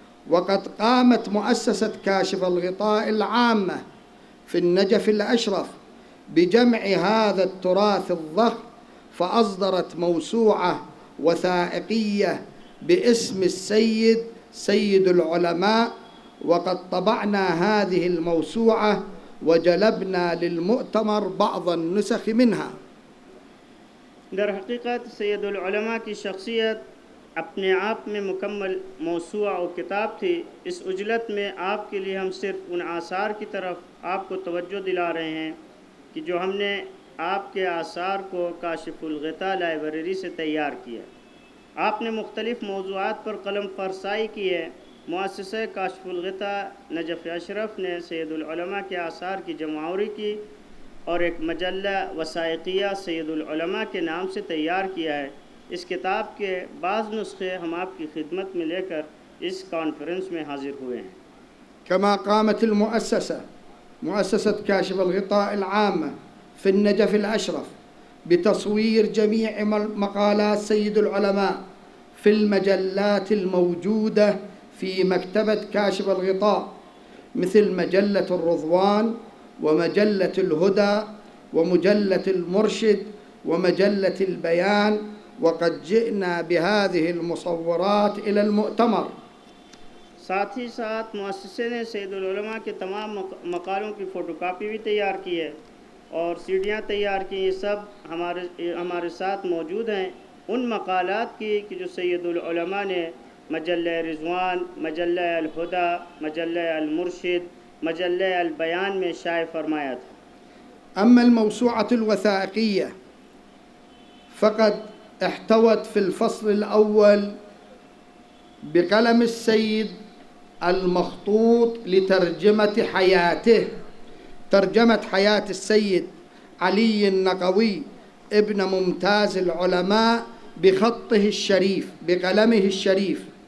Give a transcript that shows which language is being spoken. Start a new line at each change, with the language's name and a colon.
Arabic: وقد قامت مؤسسة كاشف الغطاء العامة في النجف الأشرف بجمع هذا التراث الضخم، فأصدرت موسوعة وثائقية باسم السيد سيد العلماء، وقد طبعنا هذه الموسوعة وجلبنا للمؤتمر بعض النسخ منها۔
Urdu: در حقیقت سید العلماء کی شخصیت اپنے آپ میں مکمل موسوعہ و کتاب تھی۔ اس عجلت میں آپ کے لیے ہم صرف ان آثار کی طرف آپ کو توجہ دلا رہے ہیں کہ جو ہم نے آپ کے آثار کو کاشف الغطاء لائبریری سے تیار کیا۔ آپ نے مختلف موضوعات پر قلم فرسائی کی ہے۔ مؤسسہ کاشف الغطاء نجف اشرف نے سید العلماء کے آثار کی جمعآوری کی اور ایک مجلہ وثائقیہ سید العلماء کے نام سے تیار کیا ہے۔ اس کتاب کے بعض نسخے ہم آپ کی خدمت میں لے کر اس کانفرنس میں حاضر ہوئے ہیں۔
Arabic: كما قامت المؤسسة مؤسسة كاشف الغطاء العامة في النجف الأشرف بتصوير جميع مقالات سيد العلماء في المجلات الموجودة في مكتبة كاشف الغطاء مثل مجلة الرضوان ومجلة الهدى ومجلة المرشد ومجلة البيان، وقد جئنا بهذه المصورات إلى المؤتمر۔
Urdu: ساتھ ہی ساتھ مؤسسے نے سید العلماء کے تمام مقالوں کی فوٹو کاپی بھی تیار کی ہے اور سیڈیاں تیار کی، یہ سب ہمارے ساتھ موجود ہیں ان مقالات کی کہ جو سید العلماء نے مجلہ رضوان، مجلہ الہدیٰ، مجلہ المرشد، مجلہ البیان میں شائع فرمایا تھا۔
Arabic: أما الموسوعة الوثائقية فقد احتوت في الفصل الأول بقلم السيد المخطوط لترجمة حياته، ترجمة حياة السيد علي النقوي ابن ممتاز العلماء بخطه الشريف بقلمه الشريف،